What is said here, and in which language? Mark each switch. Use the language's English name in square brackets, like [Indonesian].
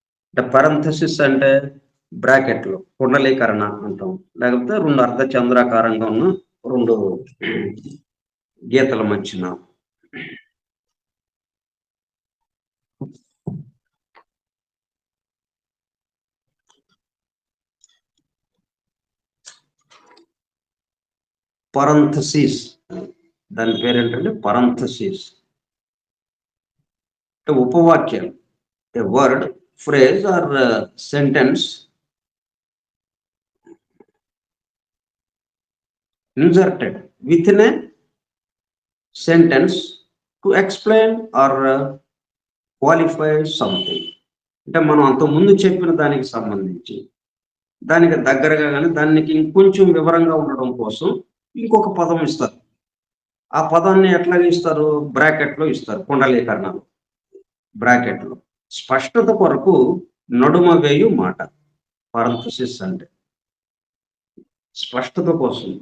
[Telugu] అంటే పరంథసిస్ అంటే బ్రాకెట్ లో కుండలీకరణ అంటాం, లేకపోతే రెండు అర్ధచంద్రాకారంగా ఉన్న రెండు గీతల మధ్యన పరంథసిస్, దాని పేరేంటంటే పరంథసిస్. అంటే ఉపవాక్యం, [English] a word, phrase or sentence inserted within a sentence to explain or qualify something. [Telugu] అంటే మనం అంత ముందు చెప్పిన దానికి సంబంధించి దానికి దగ్గరగా కానీ దానికి ఇంకొంచెం వివరంగా ఉండడం కోసం ఇంకొక పదం ఇస్తారు. ఆ పదాన్ని ఎట్లా ఇస్తారు, బ్రాకెట్ లో ఇస్తారు, కుండలీకరణలో. బ్రాకెట్లో స్పష్టత కొరకు నడుమ వేయు మాట, పారంథసిస్ అంటే స్పష్టత కోసం.